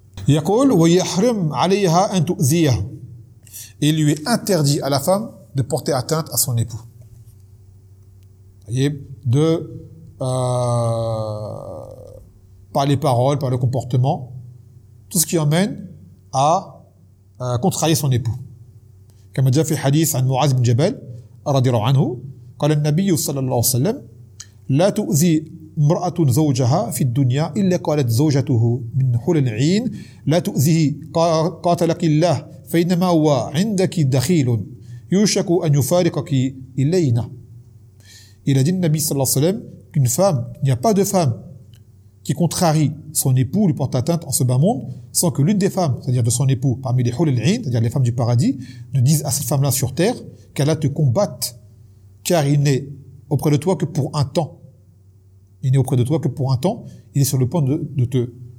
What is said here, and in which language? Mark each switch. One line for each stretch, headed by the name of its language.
French: Yaqul wa yahrim 'alayha an tu'ziyahu. Il lui est interdit à la femme de porter atteinte à son époux. Vous voyez, par les paroles, par le comportement, tout ce qui emmène à contrarier son époux.
Arabic: Comme a dit le hadith de Mu'az ibn Jabal, radiallahu anhu, قال النبي صلى الله عليه وسلم لا تؤذي امرأة زوجها في الدنيا إلا قالت زوجته من حول العين لا تؤذيه قاتلك الله فإنما هو عندك دخيل يوشك أن يفارقك إلينا.
French: Il a dit le Nabi صلى الله عليه وسلم qu'une femme, il n'y a pas de femme qui contrarie son époux, lui porte atteinte en ce bas monde, sans que l'une des femmes, c'est-à-dire de son époux, parmi les hulul ayn, c'est-à-dire les femmes du paradis, ne dise à cette femme-là sur terre qu'Allah te combatte, car il n'est auprès de toi que pour un temps. Il n'est auprès de toi que pour un temps. Il est sur le point de te